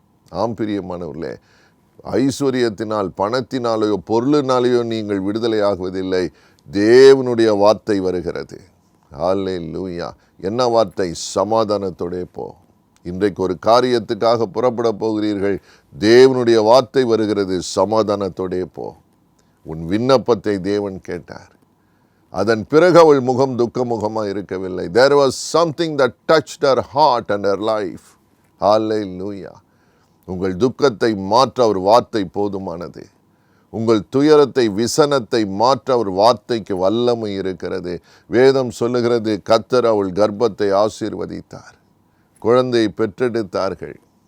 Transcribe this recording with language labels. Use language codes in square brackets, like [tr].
[ta] ஆம் பிரியமானவர்களே, ஐஸ்வர்யத்தினால், பணத்தினாலேயோ பொருளினாலேயோ நீங்கள் விடுதலை ஆகுவதில்லை. தேவனுடைய வார்த்தை வருகிறது. ஹல்லேலூயா. என்ன வார்த்தை? சமாதானத்தோடே போ. இன்றைக்கு ஒரு காரியத்துக்காக புறப்பட போகிறீர்கள், தேவனுடைய வார்த்தை வருகிறது, சமாதானத்தோடே போ. உன் விண்ணப்பத்தை தேவன் கேட்டார். அதன் பிறகு அவள் முகம் துக்க முகமாக இருக்கவில்லை. [en] There was something that touched her heart and her life. [ta] ஹல்லேலூயா. உங்கள் துக்கத்தை மாற்ற அவர் வார்த்தை போதுமானது. உங்கள் துயரத்தை, விசனத்தை மாற்ற அவர் வார்த்தைக்கு வல்லமை இருக்கிறது. வேதம் சொல்லுகிறது, கர்த்தர் அவள் கர்ப்பத்தை ஆசீர்வதித்தார், குழந்தையை பெற்றெடுத்தார்கள்.